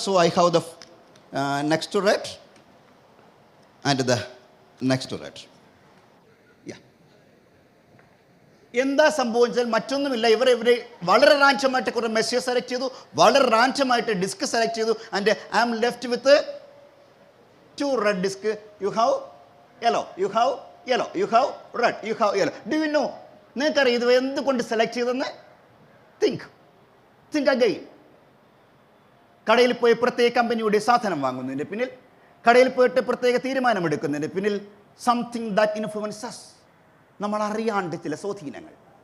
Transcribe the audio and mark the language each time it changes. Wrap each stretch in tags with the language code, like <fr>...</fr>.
<en>So I have the next two red and the next two red.</en> <ml>എന്താ സംഭവിച്ചാൽ മറ്റൊന്നുമില്ല. ഇവർ വളരെ റാൻഡമായിട്ട് കുറേ മെസ്സേജ് സെലക്ട് ചെയ്തു, വളരെ റാൻഡമായിട്ട് ഡിസ്ക് സെലക്ട് ചെയ്തു.</ml> <en>And I am left with 2 red disc. You have yellow, you have yellow, you have red, you have yellow. Do you know?</en> <ml>നിങ്ങൾക്കറിയാം ഇത് എന്തുകൊണ്ട് സെലക്ട് ചെയ്തെന്ന്?</ml> <en>Think again.</en> <ml>കടയിൽ പോയി പ്രത്യേക കമ്പനിയുടെ സാധനം വാങ്ങുന്നതിൻ്റെ പിന്നിൽ, കടയിൽ പോയിട്ട് പ്രത്യേക തീരുമാനമെടുക്കുന്നതിൻ്റെ പിന്നിൽ</ml> <en>something that influences,</en> <ml>നമ്മൾ അറിയാണ്ട് ചില സ്വാധീനങ്ങൾ.</ml>